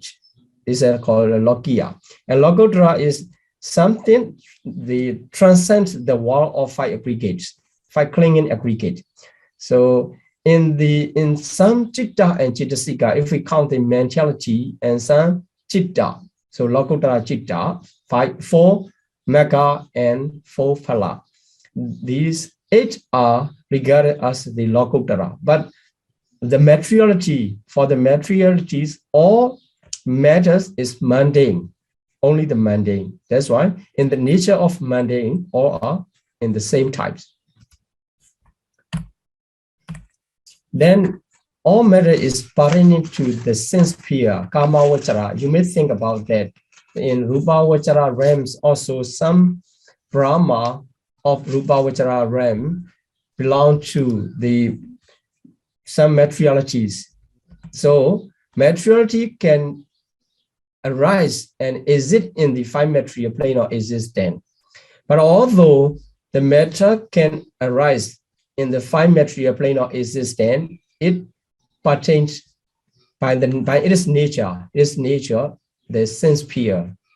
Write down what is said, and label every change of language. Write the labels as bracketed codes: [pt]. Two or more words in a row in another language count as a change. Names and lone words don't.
[en] This is called lokiya. And lokotara is something that transcends the wall of five aggregates, five clinging aggregate. So in some citta and cittasika, if we count the mentality and some citta, so [pi] lokotara citta, [en] 4 mega and 4 phala. These 8 are regarded as the lokotara, but the materiality, for the materialities, all matters is mundane. only the mundane. That's why in the nature of mundane, all are in the same types. Then all matter is pertaining to the sense sphere, [pi] kama vachara. [en] You may think about that. In [pi] rupa vachara [en] realms, also some Brahma of [pi] rupa vachara [en] realm belong to the some materialities. So materiality can arise and exist in the five material plane of existence. But although the matter can arise in the five material plane of existence, it pertains by its nature, the sense sphere.